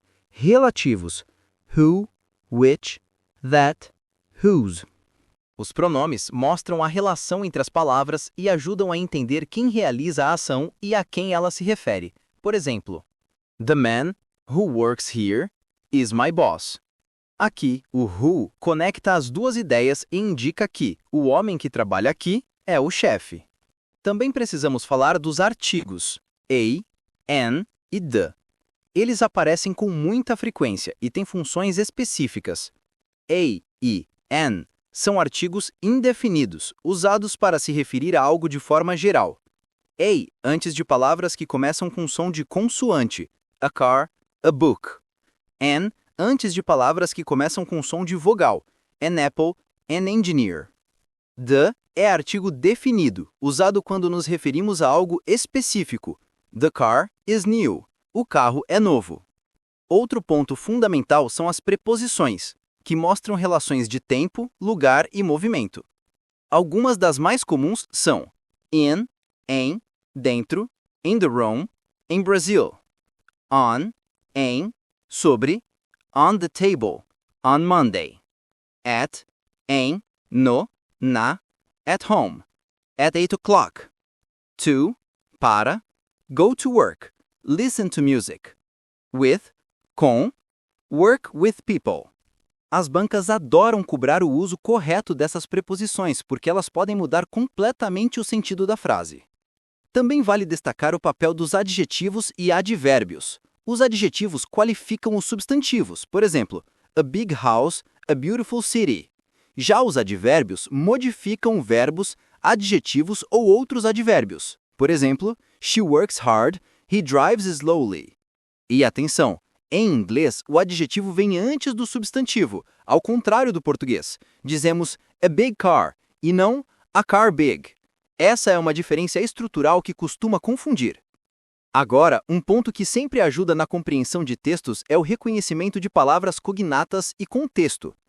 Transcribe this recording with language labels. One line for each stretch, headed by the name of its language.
English: Relativos: who, which, that, whose.
Portuguese: Os pronomes mostram a relação entre as palavras e ajudam a entender quem realiza a ação e a quem ela se refere. Por exemplo,
English: the man who works here is my boss.
Portuguese: Aqui, o who conecta as duas ideias e indica que o homem que trabalha aqui é o chefe. Também precisamos falar dos artigos a, an e the. Eles aparecem com muita frequência e têm funções específicas. A e an são artigos indefinidos, usados para se referir a algo de forma geral. A antes de palavras que começam com som de consoante, a car, a book. An antes de palavras que começam com som de vogal, an apple, an engineer. The é artigo definido, usado quando nos referimos a algo específico.
English: The car is new.
Portuguese: O carro é novo. Outro ponto fundamental são as preposições, que mostram relações de tempo, lugar e movimento. Algumas das mais comuns são in, em, dentro, in the room, em Brazil, on, em, sobre, on the table, on Monday, at, em, no, na, at home, at 8 o'clock, to, para, go to work, listen to music, with, com, work with people. As bancas adoram cobrar o uso correto dessas preposições porque elas podem mudar completamente o sentido da frase. Também vale destacar o papel dos adjetivos e advérbios. Os adjetivos qualificam os substantivos, por exemplo, a big house, a beautiful city. Já os advérbios modificam verbos, adjetivos ou outros advérbios. Por exemplo,
English: she works hard, he drives slowly.
Portuguese: E atenção! Em inglês, o adjetivo vem antes do substantivo, ao contrário do português. Dizemos a big car e não a car big. Essa é uma diferença estrutural que costuma confundir. Agora, um ponto que sempre ajuda na compreensão de textos é o reconhecimento de palavras cognatas e contexto.